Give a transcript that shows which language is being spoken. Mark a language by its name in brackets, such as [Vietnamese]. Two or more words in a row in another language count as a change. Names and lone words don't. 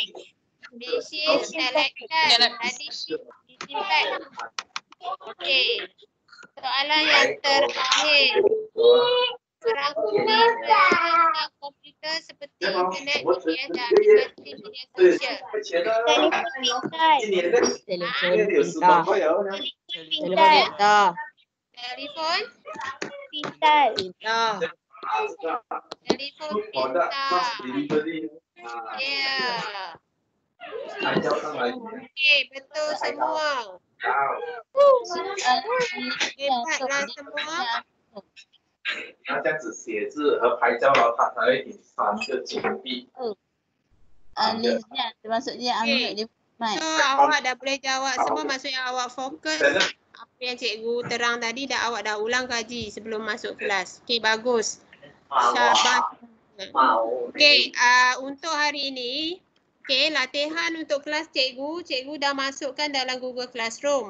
[English] Machine selection. Tadi disinfect. [Malay] Okey. Soalan yang terakhir. Merangkumi peralatan komputer seperti internet, media dan aplikasi media sosial. Telefon pintar. Telefon [Chinese] 有10 [Malay] pintar. [Chinese] 块哦。 [Malay] Telefon pintar. Telefon, Pintar. Pintar. telefon [Chinese] 好的 [Malay] pintar. [Chinese] ，delivery [Malay] Ya. [Chinese] 还交上来。 [Malay] Okey, betul semua. Hebatlah semua. [Chinese] 那这样子写字和拍照，然后它才会给3个金币。 [Malay] Alisnya maksudnya ambil dia mic. So, awak dah boleh jawab semua, maksudnya awak fokus. Apa yang cikgu terang tadi awak dah ulang kaji sebelum masuk kelas. Okey, bagus. Syabas. Okey, untuk hari ini, okey, latihan untuk kelas cikgu dah masukkan dalam Google Classroom.